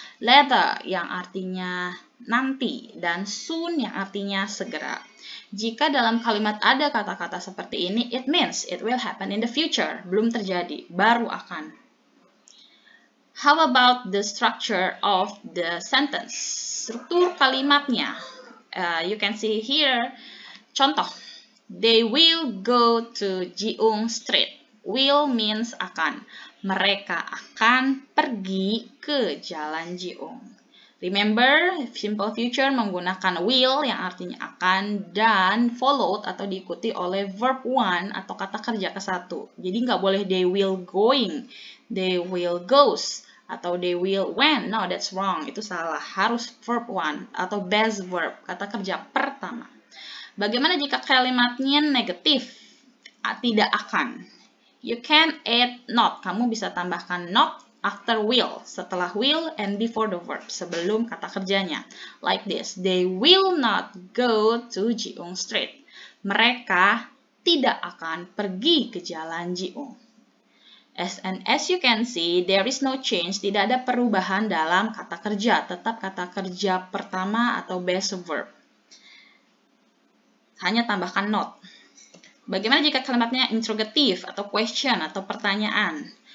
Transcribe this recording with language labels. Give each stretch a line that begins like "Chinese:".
Indonesian: Later yang artinya nanti dan soon yang artinya segera. Jika dalam kalimat ada kata-kata seperti ini,
English: it means it will happen in the future.
Indonesian: Belum terjadi, baru akan.
English: How about the structure of the sentence?
Indonesian: Struktur kalimatnya.
English: You can see here. Contoh. They will go to Jiung Street. Will means
Indonesian: akan. Mereka akan pergi ke Jalan Jiung. Remember, simple future menggunakan will yang artinya akan dan followed atau diikuti oleh verb one atau kata kerja ke satu. Jadi nggak boleh
English: they will going, they will goes,
Indonesian: atau
English: they will went. No, that's wrong.
Indonesian: Itu salah. Harus verb one atau base verb, kata kerja pertama. Bagaimana jika kalimatnya negatif? Tidak akan.
English: You can add not.
Indonesian: Kamu bisa tambahkan
English: not after will,
Indonesian: setelah
English: will and before the verb,
Indonesian: sebelum kata kerjanya.
English: Like this, they will not go to Jiung Street.
Indonesian: Mereka tidak akan pergi ke jalan Jiung.
English: As you can see, there is no change.
Indonesian: Tidak ada perubahan dalam kata kerja. Tetap kata kerja pertama atau base verb. Hanya tambahkan not. Bagaimana jika kalimatnya interrogative atau question atau pertanyaan?